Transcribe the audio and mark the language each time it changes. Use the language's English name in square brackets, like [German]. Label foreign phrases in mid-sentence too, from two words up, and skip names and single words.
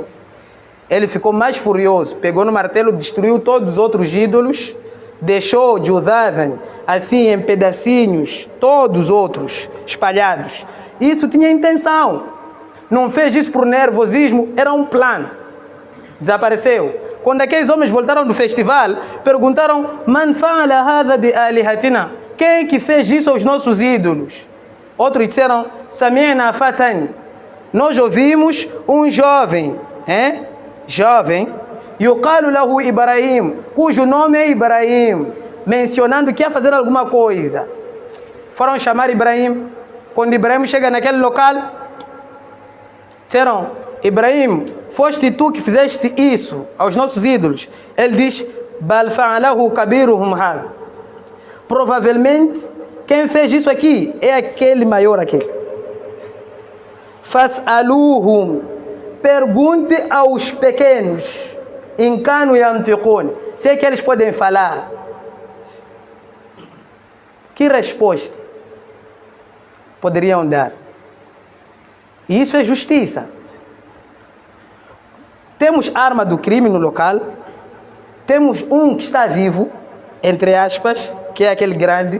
[Portuguese] Ele ficou mais furioso, pegou no martelo, destruiu todos os outros ídolos, deixou Judhadan assim em pedacinhos, todos os outros espalhados. Isso tinha intenção. Não fez isso por nervosismo, era um plano. Desapareceu. Quando aqueles homens voltaram do festival, perguntaram, [Arabic] من فعل هذا بآلهتنا? [Portuguese] Quem é que fez isso aos nossos ídolos? Outros disseram, [Arabic] سمعنا فتى. [Portuguese] Nós ouvimos um jovem, jovem, [Arabic] يقال له إبراهيم, [Portuguese] cujo nome é Ibrahim, mencionando que ia fazer alguma coisa. Foram chamar Ibrahim. Quando Ibrahim chega naquele local, disseram, Ibrahim, foste tu que fizeste isso aos nossos ídolos? Ele diz, [Arabic] بل فعله كبيرهم هذا. [Portuguese] Provavelmente, quem fez isso aqui é aquele maior aquele. Fas'aluhum, pergunte aos pequenos, [Arabic] إن كانوا ينطقون, [Portuguese] se é que eles podem falar. Que resposta poderiam dar? E isso é justiça. Temos arma do crime no local, temos um que está vivo, entre aspas, que é aquele grande.